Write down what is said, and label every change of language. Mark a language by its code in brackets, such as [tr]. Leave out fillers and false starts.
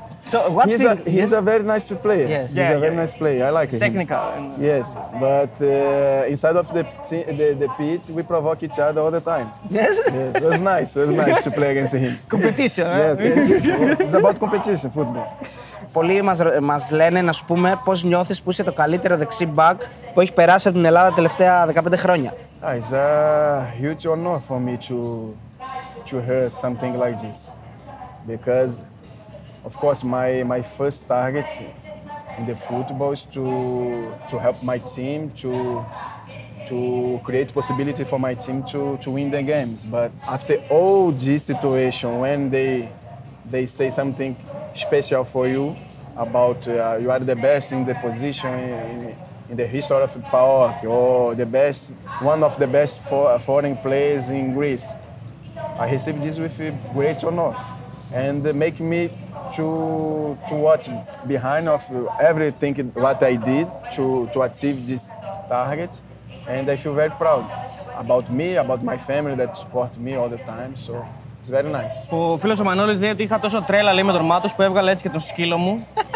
[en] So what He's a very nice player. Yes. He's a very nice player. I like him. Technical. Yes, but inside of the pitch, we provoke each other all the time. Yes. Yes, it was nice. It was nice to play against him. Competition, Yes, competition. It's about competition, football. [el] Πολλοί μας λένε να σου πούμε πώς νιώθεις που είσαι το καλύτερο δεξί μπακ που έχει περάσει από την Ελλάδα τα τελευταία 15 χρόνια. [en] It's a huge honor for me to hear something like this, because, of course, my first target in the football is to help my team to create possibility for my team to win the games. But after all this situation, when they say something special for you about you are the best in the position in the history of PAOK, or the best, one of the best foreign players in Greece, I received this with great honor, and make me to watch behind of everything what I did to achieve this target, and I feel very proud about me, about my family that support me all the time. So it's very nice. [el] Ο φίλος ο Μανώλης λέει ότι είχα τόσο τρέλα, λέει, με τον Μάτος που έβγαλε έτσι και τον σκύλο μου.